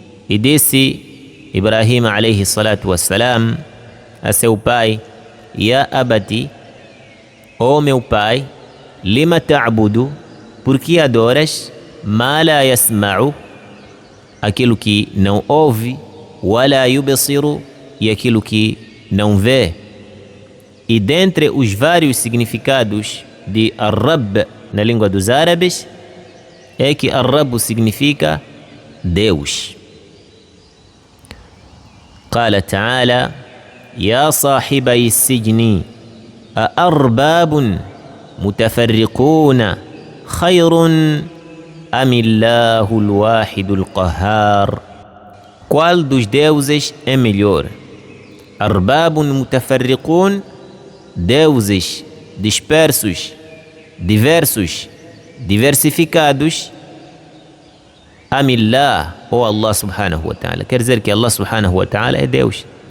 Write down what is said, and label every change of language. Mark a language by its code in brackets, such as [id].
[pt] E disse Ibrahim alayhi salatu wassalam a seu pai: [ar] Ya abati, [pt] ó meu pai, [ar] lima ta'budu, [pt] por que adoras [ar] ma la yasma'u, [pt] aquilo que não ouve, [ar] wala yubsiru, [pt] e aquilo que não vê. E dentre os vários significados de Ar-Rabb na língua dos árabes é que Ar-Rabb significa Deus. [ar] قال تعالى: يا صاحبي السجن أأرباب متفرقون خير أم الله الواحد القهار. [pt] Qual dos deuses é melhor? [ar] Arbabun mutafarriqun, [pt] deuses dispersos, diversos, diversificados. Amillah, ou Allah subhanahu wa ta'ala. Quer dizer que Allah subhanahu wa ta'ala é Deus.